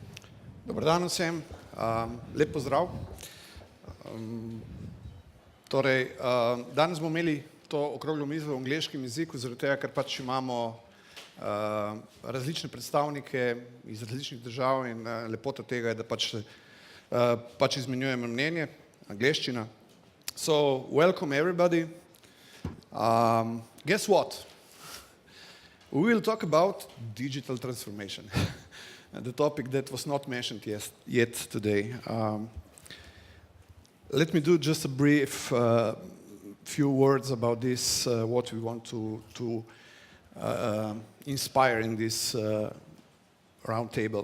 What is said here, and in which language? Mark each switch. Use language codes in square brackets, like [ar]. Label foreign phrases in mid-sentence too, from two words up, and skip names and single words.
[sl] Dobar dan vsem, lep pozdrav. Danes bomo imeli to okroglo mizo v angleškem jeziku, zaradi tega, ker pač imamo različne predstavnike iz različnih držav in lepota tega je, da pač izmenjujemo mnenje, angleščina. [en] So, welcome everybody. Guess what? We will talk about digital transformation, the topic that was not mentioned yet today. Let me do just a brief few words about this, what we want to inspire in this round table.